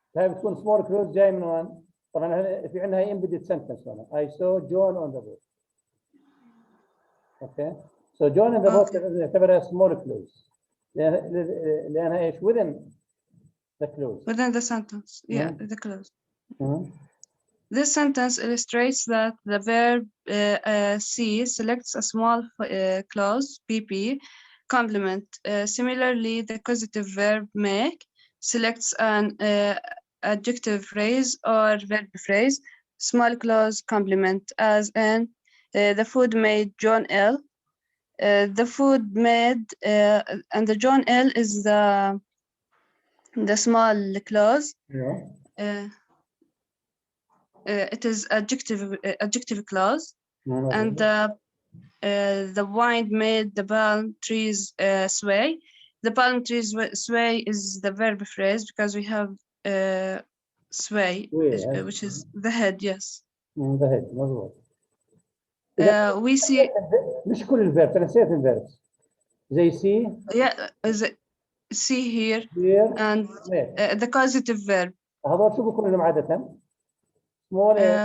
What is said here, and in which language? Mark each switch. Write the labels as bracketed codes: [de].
[ar] هاي بتكون small clause جاي من وين؟ طبعا في عندنا هي embedded sentence هنا. [en] I saw John on the boat. Okay. So John on the boat [ar] تعتبرها [en] small clause. [ar] لأنها إيش [en] within the clause. Within the sentence. Yeah, the clause. This sentence illustrates that the verb see selects a small clause PP complement. Similarly, the causative verb make selects an adjective phrase or verb phrase small clause complement, as in the food made John ill. The food made and the John ill is the small clause. Yeah. It is adjective clause, and the wind made the palm trees sway. The palm trees sway is the verb phrase because we have sway, which is the head. Yes. The head. [ar] مظبوط. [en] We see. [ar] مش كل الفيرب أنا نسيت الفيرب. زي see. [en] Yeah, see here. And the causative verb. [ar] هذول شو بيكونوا لهم عادة؟ small